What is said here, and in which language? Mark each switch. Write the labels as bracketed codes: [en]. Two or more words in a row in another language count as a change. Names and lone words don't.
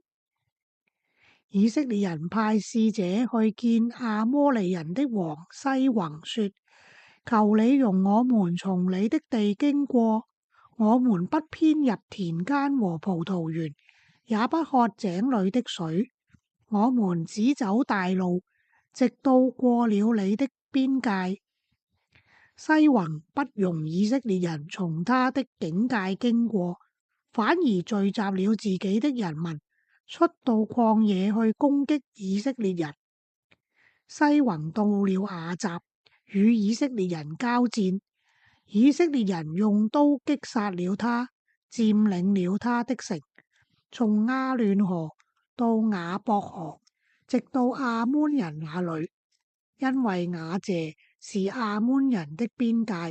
[zh] 以色列人派使者去見亞摩利人的王西宏，說：求你容我們從你的地經過，我們不偏入田間和葡萄園，也不喝井裏的水，我們只走大路，直到過了你的邊界。西宏不容以色列人從他的境界經過，反而聚集了自己的人民，出到曠野去攻擊以色列人。西宏到了亞雜，與以色列人交戰，以色列人用刀擊殺了他，佔領了他的城，從亞嫩河到雅博河，直到亞捫人那裏。因為雅謝是亞捫人的邊界。